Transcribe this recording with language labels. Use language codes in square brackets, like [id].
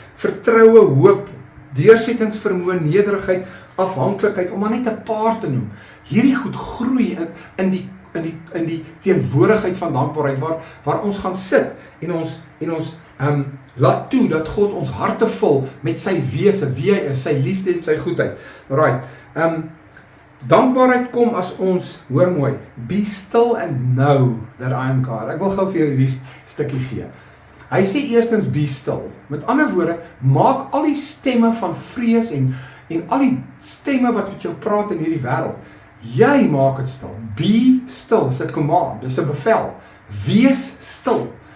[af] Vertroue, hoop, deursettingsvermoë, nederigheid, afhanklikheid, om maar net 'n paar te noem. Hierdie goed groei in die teenwoordigheid van dankbaarheid waar ons gaan sit en ons laat toe dat God ons harte vul met sy wese, wie hy is, sy liefde en sy goedheid. [en] Right. [af] Dankbaarheid kom as ons, hoor mooi, [en] be still and know that I am God. [af] Ek wil gou vir jou hierdie stukkie gee. Hy sê eerstens [en] be still. [af] Met ander woorde, maak al die stemme van vrees en al die stemme wat met jou praat in hierdie wêreld, jy maak dit stil. [en] Be still, [af] dis 'n command, dis 'n bevel. Wees stil.